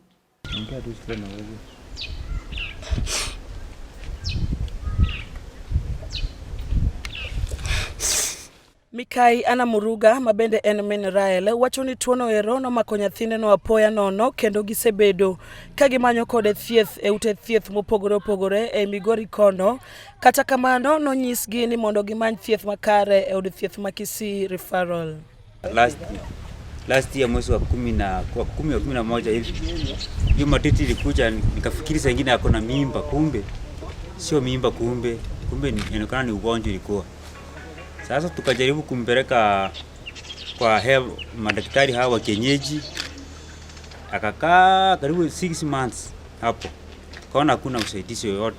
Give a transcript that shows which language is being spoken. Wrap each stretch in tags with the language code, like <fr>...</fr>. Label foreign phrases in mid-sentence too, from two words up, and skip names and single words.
<luo>Mikai Ana Muruga mabende en min Rael wacho ni tuono ero nomako nyathine no apoya nono kendo gisebedo ka gimanyo kode thieth e ute thieth mopogore opogore e Migori kono. Kata kamano nonyisgi ni mondo gimany thieth makare e od thieth ma Kisii referral.</luo> <en>Last year</en> <sw>mwezi wa 11 hivi hiyo matiti ilikuja, nikafikiri saa nyingine ako na mimba, kumbe sio mimba, kumbe inaonekana ni ugonjwa ilikuwa. Sasa tukajaribu kumpeleka kwa madaktari hawa kienyeji, akakaa karibu</sw> <en>6 months</en> <sw>hapo, kaona hakuna usaidizi yoyote.</sw>